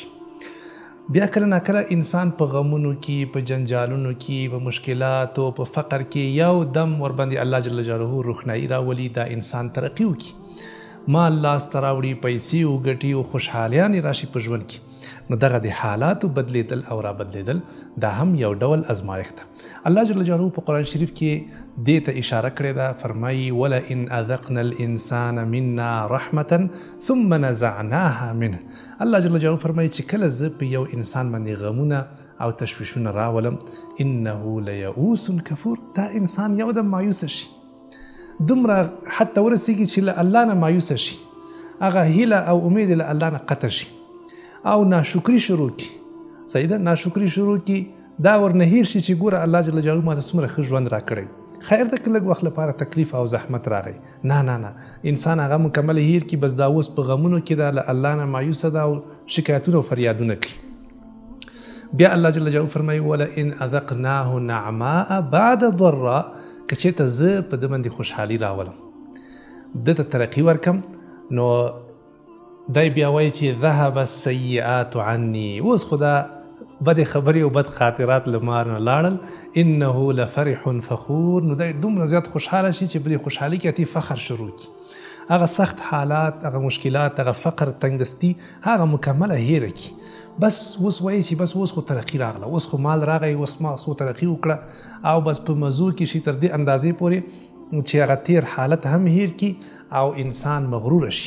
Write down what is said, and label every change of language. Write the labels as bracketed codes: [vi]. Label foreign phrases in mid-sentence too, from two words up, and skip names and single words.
[ps] بیا کله ناکله انسان په غمونو کې، په جنجالونو کې، په مشکلاتو، په فقر کې یو دم ورباندې الله [ar] جل جلاله [ps] روښنايي راولي، دا انسان ترقي وکړي، مال لاسته راوړي، پیسې وګټي او خوشحالیانې راشي په ژوند کې. نو دغه د حالاتو بدلیدل او را بدلیدل دا هم یو ډول ازمایښت ده. الله [ar] جل جلاله [ps] په قرآن شریف کې دې ته اشاره کړې ده، فرمایي [ar] ولئن اذقنا الانسان منا رحمة ثم نزعناها منه. [ps] الله [ar] جل جلاله [ps] فرمایي چې کله زه په یو انسان باندې غمونه او تشویشونه راولم، [ar] انه لیئوس کفور، [ps] دا انسان یو دم مایوس شي، دومره حتی ورسیږي چې له الله نه مایوس شي، هغه هیله او امید له الله نه قطع شي او ناشکری شروع کی. صحیح ده، ناشکری شروع کی، دا ورنه هیر شي چې ګوره الله [ar] جل جلاله [ps] ما ته څومره ښه ژوند راکړی، خیر ده که لږ وخت لپاره تکلیف او زحمت راغی. نه نه نه، انسان هغه مکمل هیر کی، بس دا اوس په غمونو کې ده، له الله نه مایوسه ده او شکایتونه او فریادونه کوي. بیا الله [ar] جل جلاله [ps] فرمایي [ar] ولئن اذقناه نعماء بعد ضراء، [ps] که چېرته زه په ده باندې خوشحالي راولم، ده ته ترقي ورکم، نو دای بیا وایي چې [ar] ذهب السیئات عني، [ps] اوس خو دا بد خبرې او بد خاطرات له ما نه لاړل، [ar] انه لفرح فخور، [ps] نو دی دومره زیات خوشحاله شي چې په دې خوشحالي کې اتی فخر شروع کړي. هغه سخت حالات، هغه مشکلات، هغه فقر، تنګدستي، هغه مکمله هیره کړي. بس اوس وایي چې بس اوس خو ترقي راغله، اوس خو مال راغی، اوس ما څو ترقي وکړه، او بس په مزو کې شي تر دې اندازې پورې چې هغه تیر حالت هم هیر کړي او انسان مغرور شي.